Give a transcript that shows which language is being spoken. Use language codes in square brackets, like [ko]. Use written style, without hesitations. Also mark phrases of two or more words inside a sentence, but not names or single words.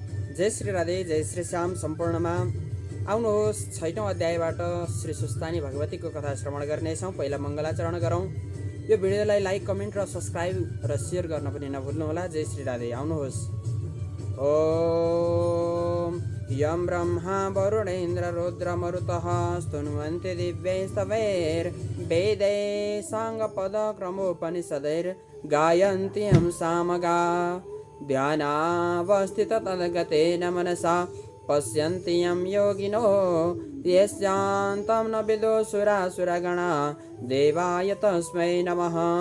[ne] जय श्री राधे जय श्री श्याम सम्पूर्णमा आउनुहोस् 6औं अध्यायबाट श्री सुस्तानी भगवतीको कथा श्रवण गर्नेछौँ। पहिला मङ्गलाचरण गरौँ। यो भिडियोलाई [en] like comment [ne] र सब्सक्राइब र सेयर गर्न पनि नभुल्नुहोला। जय श्री राधे। आउनुहोस्। [sa] ओम यं ब्रह्मा वरुणेन्द्र रुद्र मरुतः स्तुन्वन्ति दिव्यैस्तवैर्वेदैः साङ्गपदक्रमोपनिषदैर् गायन्त्यं सामगा ध्यानावस्थित तद्गतेन मनसा पश्यन्ति यं योगिनो यस्यान्तं न विदुषुरासुरगणा देवाय तस्मै नमः।